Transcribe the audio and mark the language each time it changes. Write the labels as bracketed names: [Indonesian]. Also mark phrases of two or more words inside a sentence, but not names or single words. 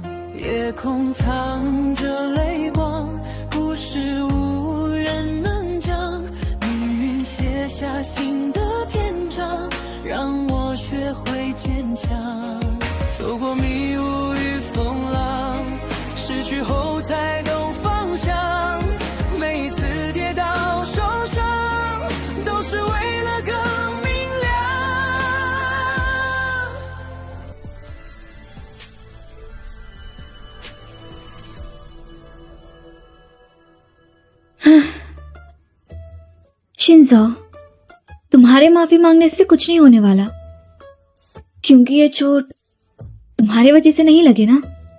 [Chinese] 夜空藏着泪光，故事无人能讲，命运写下新的篇章，让我学会坚强。走过迷雾与风浪，失去后才懂方向，每一次跌倒受伤，都是为了更明亮。 [Hindi] शिंजो, तुम्हारे माफी मांगने से कुछ नहीं होने वाला, क्योंकि ये चोट तुम्हारी वजह से नहीं लगी ना।